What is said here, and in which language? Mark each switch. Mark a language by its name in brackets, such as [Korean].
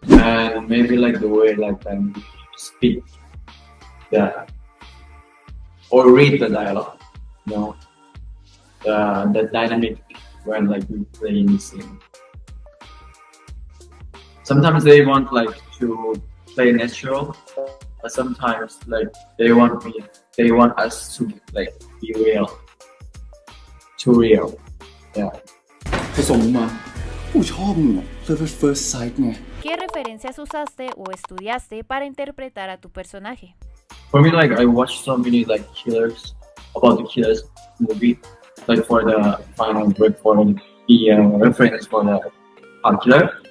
[English] And maybe like the way like I speak the or read the dialogue, the dynamic when like we play in the scene. Sometimes they want like to play natural, but sometimes like they want us to like be real, too real. Yeah. [Thai] ผสมมากูชอบมึงอะ [English] first sight [Thai] ไง [Spanish] ¿Qué referencias usaste o estudiaste para interpretar a tu personaje? [English] For me, like I watched so many like killers about the killers movie, like for the final break for the reference for the killer.